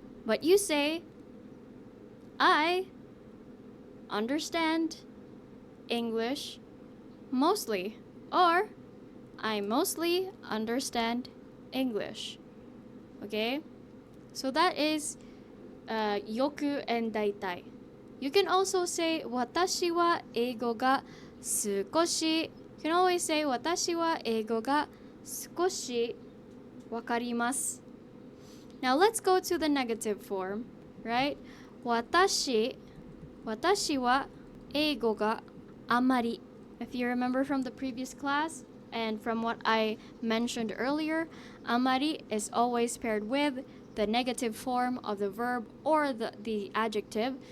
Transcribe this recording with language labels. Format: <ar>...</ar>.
<en>But you say I understand English mostly, or I mostly understand English. Okay? So that is yoku and daitai. You can also say</en> <ja>私は英語が少し.</ja> <en>You can always say</en> <ja>私は英語が少しわかります.</ja> <en>Now let's go to the negative form, right?</en> <ja>私は英語があまり.</ja> <en>If you remember from the previous class and from what I mentioned earlier, amari is always paired with the negative form of the verb or the adjective.</en>